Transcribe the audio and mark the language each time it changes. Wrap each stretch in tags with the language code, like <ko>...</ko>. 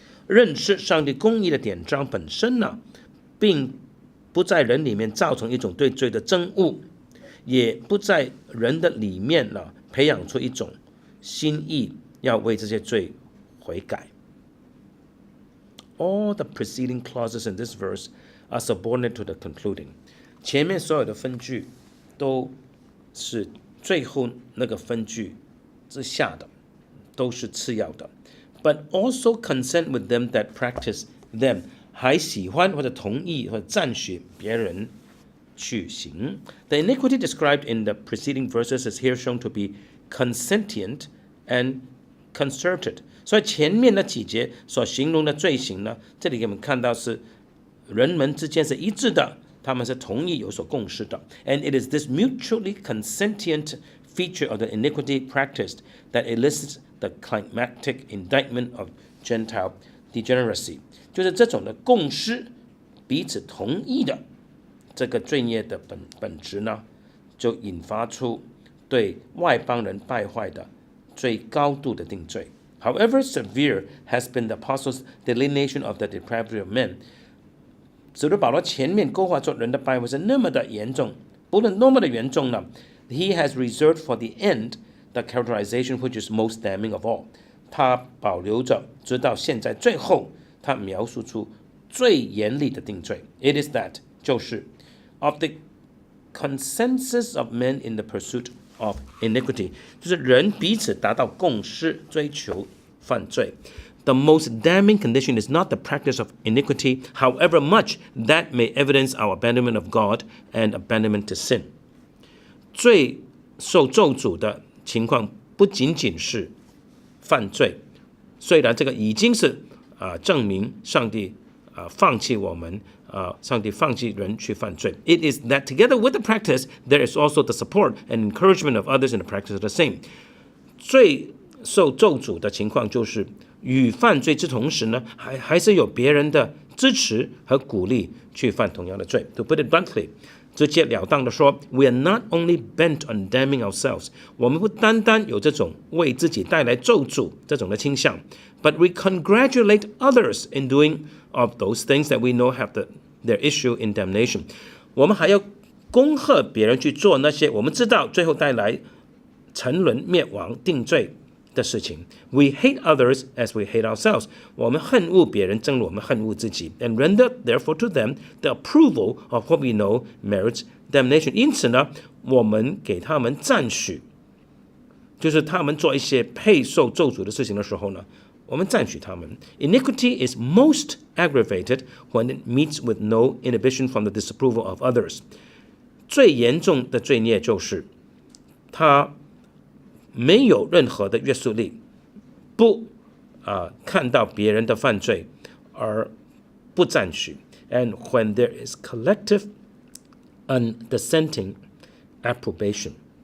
<zh>认识上帝公义的典章本身并不在人里面造成一种对罪的憎恶，也不在人的里面培养出一种心意，要为这些罪悔改。</zh> <en>All the preceding clauses in this verse are subordinate to the concluding。</en> <zh>前面所有的分句都是最后那个分句之下的，都是次要的。</zh> <en>But also consent with them that practice them，</en> <zh>还喜欢或者同意或者赞许别人去行。</zh> <en>The iniquity described in the preceding verses is here shown to be consentient and concerted。</en> <zh>所以前面那几节所形容的罪行呢，这里给我们看到是人们之间是一致的，他们是同意有所共识的。</zh> <en>And it is this mutually consentient feature of the iniquity practiced that elicits the climactic indictment of Gentile degeneracy。</en> <zh>就是这种的共识，彼此同意的这个罪孽的本质呢，就引发出对外邦人败坏的最高度的定罪。</zh> <en>However severe has been the apostle's delineation of the depravity of men，</en> <zh>使徒保罗前面勾画出人的败坏是那么的严重，不论多么的严重呢，</zh> <en>he has reserved for the end the characterization which is most damning of all。</en> <zh>他保留着直到现在最后，他描述出最严厉的定罪。</zh> <en>It is that</en> <zh>就是</zh> <en>of the consensus of men in the pursuit of iniquity，</en> <zh>就是人彼此达到共识，追求犯罪。</zh> <en>The most damning condition is not the practice of iniquity, however much that may evidence our abandonment of God and abandonment to sin。</en> <zh>最受咒诅的情况不仅仅是犯罪，虽然这个已经是证明上帝放弃我们，上帝放弃人去犯罪。</zh> <en>It is that together with the practice, there is also the support and encouragement of others in the practice of the same。</en> <zh>最受咒诅的情况就是与犯罪之同时呢，还是有别人的支持和鼓励去犯同样的罪。</zh> <en>To put it bluntly，</en> <zh>直截了当的说</zh> <en>，We are not only bent on damning ourselves，</en> <zh>我们不单单有这种为自己带来咒诅这种的倾向</zh> <en>，but we congratulate others in doing of those things that we know have their issue in damnation。</en> <zh>我们还要恭贺别人去做那些我们知道最后带来沉沦、灭亡、定罪的事情。</zh> <en>We hate others as we hate ourselves。</en> <zh>我们恨恶别人，正如我们恨恶自己。</zh> <en>And render therefore to them the approval of what we know merits damnation。</en> <zh>因此呢，我们给他们赞许，就是他们做一些配受咒诅的事情的时候呢，我们赞许他们。</zh> <en>Iniquity is most aggravated when it meets with no inhibition from the disapproval of others。</en> <zh>最严重的罪孽就是他没有任何的约束力，不看到别人的犯罪而不赞许。</zh> <en>And when there is collective undissenting approbation，</en>